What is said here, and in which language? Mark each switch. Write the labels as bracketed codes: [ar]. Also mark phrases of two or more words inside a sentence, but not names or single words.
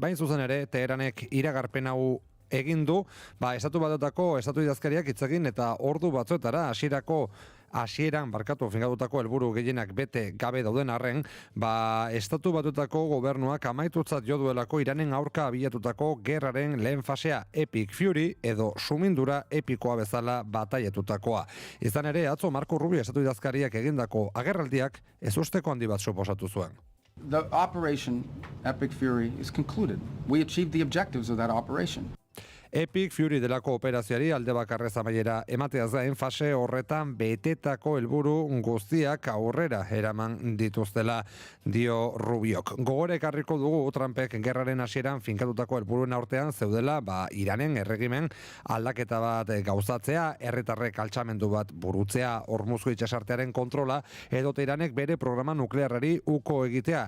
[eu] Bain zuzen ere, Teheranek iragarpen hau egin du, estatu batutako estatu idazkariak hitz egin eta ordu batzuetara hasieran finkatutako helburu gehienak bete gabe dauden arren, estatu batutako gobernuak amaitutzat jo duelako Iranen aurka abiatutako gerraren lehen fasea Epic Fury edo sumindura epikoa bezala bataietutakoa. Izan ere, atzo Marco Rubio estatu idazkariak egindako agerraldiak ezusteko handi bat suposatu zuen. [en] The operation Epic Fury is concluded. We achieved the objectives of that operation. [eu] Epic Fury delako operazioari alde bakarrez amaiera emateaz gain fase horretan betetako helburu guztiak aurrera eraman dituztela dio Rubiok. Gogore ekarriko dugu Trumpek gerraren hasieran finkatutako helburuen aurtean zeudela Iranen erregimen aldaketa bat gauzatzea, herritarrek altxamendu bat burutzea, Hormuzko itsasartearen kontrola edota Iranek bere programa nuklearrari uko egitea.